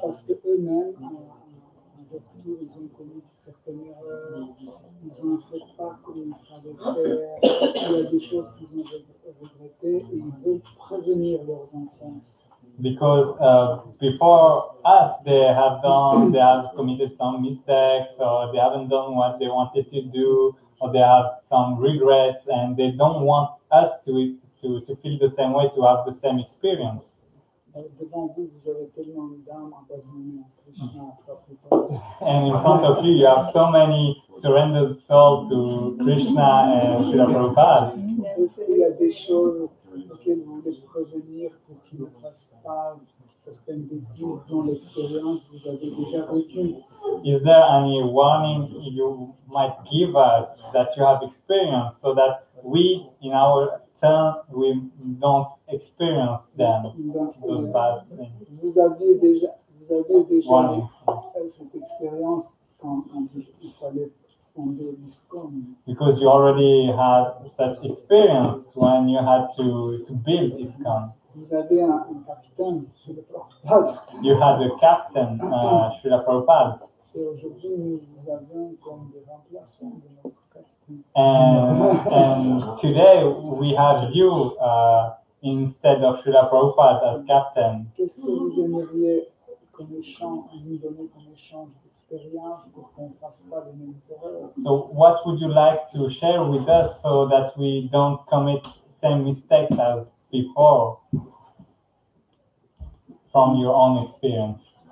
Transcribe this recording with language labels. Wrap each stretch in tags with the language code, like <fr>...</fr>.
<fr>Parce qu'eux-mêmes, en retour, ils ont commis certaines erreurs, ils ont fait pas comme il fallait faire, il y a des choses qu'ils ont regrettées et ils veulent prévenir leurs enfants.</fr> <en>Because before us, they have committed some mistakes, or they haven't done what they wanted to do, or they have some regrets, and they don't want us to to feel the same way, to have the same experience.</en> <fr>Devant vous, vous avez tellement d'âmes abandonnées à Krishna, à Prabhupada.</fr> <en>And in front of you have so many surrendered souls to Krishna and Srila Prabhupada.</en> <fr>Est-ce qu'il y a des choses auxquelles vous voulez prévenir pour qu'ils ne fassent pas certaines bêtises dont l'expérience vous avez déjà vécue?</fr> <en>Is there any warning you might give us that you have experienced so that we, in our turn, we don't experience them, those bad things?</en> <fr>Vous avez déjà</fr> <en>Warnings.</en> <fr>cette expérience quand il fallait fonder l'ISKCON.</fr> <en>Because you already had such experience when you had to build ISKCON.</en> <fr>Vous avez un capitaine sur le Prabhupada.</fr> <en>You had a captain, Srila Prabhupada.</en> <fr>Et aujourd'hui, nous avions comme des remplaçants de notre capitaine.</fr> <en>And today we have you instead of Srila Prabhupada as captain.</en> <fr>Qu'est-ce que vous aimeriez comme échange, nous donner comme échange d'expérience pour qu'on ne fasse pas les mêmes erreurs?</fr> <en>So what would you like to share with us so that we don't commit same mistakes as before from your own experience?</en>